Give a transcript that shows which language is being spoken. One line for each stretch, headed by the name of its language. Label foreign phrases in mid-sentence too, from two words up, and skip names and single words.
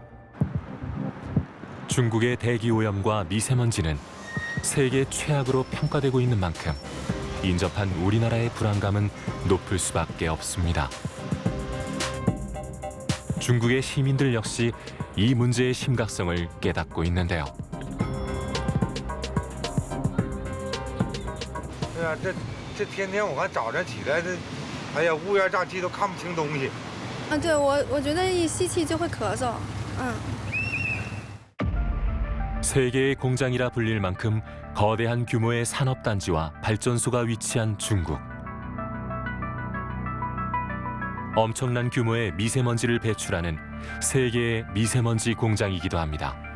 Korean: 중국의 대기 오염과 미세먼지는 세계 최악으로 평가되고 있는 만큼 인접한 우리나라의 불안감은 높을 수밖에 없습니다. 중국의 시민들 역시 이 문제의 심각성을 깨닫고 있는데요.
Chinese: 对啊，这天天我看早上起来，哎呀，乌烟瘴气都看不清东西。对，我觉得一吸气就会咳嗽。
Korean: 세계의 공장이라 불릴 만큼 거대한 규모의 산업단지와 발전소가 위치한 중국. 엄청난 규모의 미세먼지를 배출하는 세계의 미세먼지 공장이기도 합니다.